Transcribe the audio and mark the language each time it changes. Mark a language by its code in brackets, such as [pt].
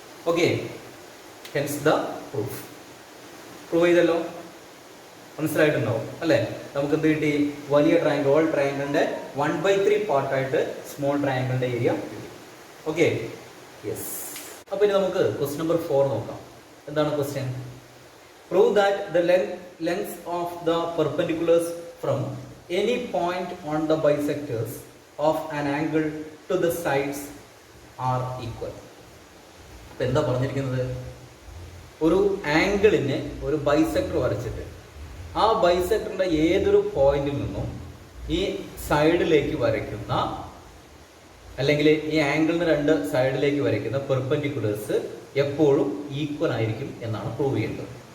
[ml] Okay, [en] Hence the proof. [ml] Prove ചെയ്തല്ലോ, മനസ്സിലായിട്ടുണ്ടാവും അല്ലേ? നമുക്ക് എന്ത് കിട്ടി? വലിയ ട്രയാങ്കിൾ ഹോൾ ട്രയാങ്കിളിന്റെ 1/3 പാർട്ടായിട്ട് സ്മോൾ ട്രയാങ്കിളിന്റെ ഏരിയ കിട്ടി. Okay, yes. അപ്പോൾ ഇനി നമുക്ക് ക്വസ്റ്റ്യൻ നമ്പർ 4 നോക്കാം. എന്താണ് question? [en] Prove that the length of the perpendiculars from any point on the bisectors of an angle to the sides are equal. [ml] അപ്പോൾ എന്താ പറഞ്ഞിരിക്കുന്നത്? ഒരു ആംഗിളിന് ഒരു ബൈസെക്ടർ വരച്ചിട്ട് ആ ബൈസെക്ടറിന്റെ ഏതൊരു പോയിന്റിൽ നിന്നും ഈ സൈഡിലേക്ക് വരയ്ക്കുന്ന അല്ലെങ്കിൽ ഈ ആംഗിളിന് രണ്ട് സൈഡിലേക്ക് വരയ്ക്കുന്ന പെർപെൻഡിക്കുലേഴ്സ് എപ്പോഴും ഈക്വൽ ആയിരിക്കും എന്നാണ് പ്രൂവ് ചെയ്യേണ്ടത്.